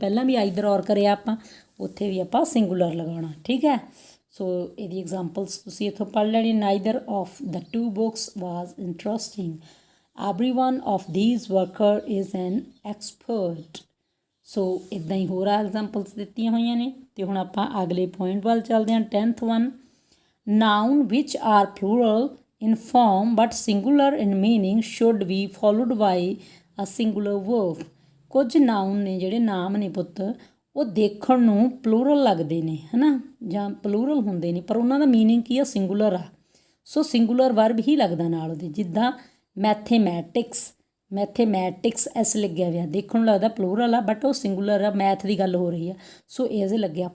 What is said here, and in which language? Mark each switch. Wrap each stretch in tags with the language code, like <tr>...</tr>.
<pa>ਪਹਿਲਾਂ ਵੀ ਆਈਦਰ ਔਰ ਕਰਿਆ ਆਪਾਂ, ਉੱਥੇ ਵੀ ਆਪਾਂ ਸਿੰਗੂਲਰ ਲਗਾਉਣਾ, ਠੀਕ ਹੈ। ਸੋ ਇਹਦੀ ਐਗਜ਼ਾਮਪਲਸ ਤੁਸੀਂ ਇੱਥੋਂ ਪੜ੍ਹ ਲੈਣੀ,</pa> <en>Neither of the two books was interesting, every one of these worker is an expert।</en> <pa>ਸੋ ਇੱਦਾਂ ਹੀ ਹੋਰ ਐਗਜ਼ਾਮਪਲਸ ਦਿੱਤੀਆਂ ਹੋਈਆਂ ਨੇ। ਅਤੇ ਹੁਣ ਆਪਾਂ ਅਗਲੇ ਪੁਆਇੰਟ ਵੱਲ ਚੱਲਦੇ ਹਾਂ,</pa> <en>10th one, noun which are plural in form but singular in meaning should be followed by a singular verb।</en> <pa>ਕੁਝ ਨਾउन ਨੇ ਜਿਹੜੇ ਨਾਮ ਨੇ ਪੁੱਤ, ਉਹ ਦੇਖਣ ਨੂੰ ਪਲੂਰਲ ਲੱਗਦੇ ਨੇ, ਹੈ ਨਾ, ਜਾਂ ਪਲੂਰਲ ਹੁੰਦੇ ਨੇ, ਪਰ ਉਹਨਾਂ ਦਾ ਮੀਨਿੰਗ ਕੀ ਆ, ਸਿੰਗੂਲਰ ਆ। ਸੋ ਸਿੰਗੂਲਰ ਵਰਬ ਹੀ ਲੱਗਦਾ ਨਾਲ ਉਹਦੇ, ਜਿੱਦਾਂ ਮੈਥੇਮੈਟਿਕਸ, ਮੈਥੇਮੈਟਿਕਸ ਐਸ ਲੱਗਿਆ ਹੋਇਆ, ਦੇਖਣ ਨੂੰ ਲੱਗਦਾ ਪਲੂਰਲ ਆ, ਬਟ ਉਹ ਸਿੰਗੂਲਰ ਆ, ਮੈਥ ਦੀ ਗੱਲ ਹੋ ਰਹੀ ਆ, ਸੋ ਇਜ਼ ਲੱਗਿਆ।</pa>